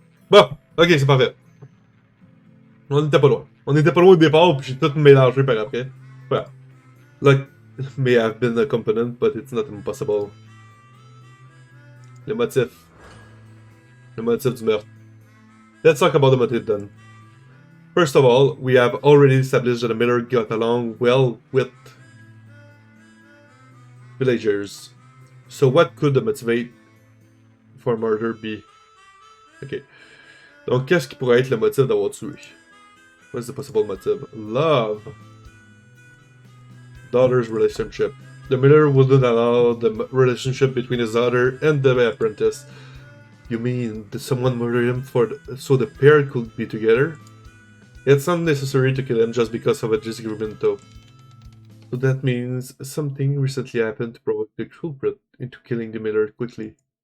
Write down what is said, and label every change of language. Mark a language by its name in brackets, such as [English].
[French] Bon, ok, c'est parfait. On était pas loin. On était pas loin au départ, puis j'ai tout mélangé par après. Voilà. [English] Like, may have been a component, but it's not impossible. [French] Le motif. Le motif du meurtre. [English] Let's talk about the motive then. First of all, we have already established that the miller got along well with villagers. So what could the motivate for murder be? Ok. [French] Donc, qu'est-ce qui pourrait être le motif d'avoir tué? [English] What's the possible motive? Love. Daughter's relationship. The miller wouldn't allow the relationship between his daughter and the apprentice. You mean, did someone murder him so the pair could be together? It's not necessary to kill him just because of a disagreement though. So that means something recently happened to provoke the culprit into killing the miller quickly.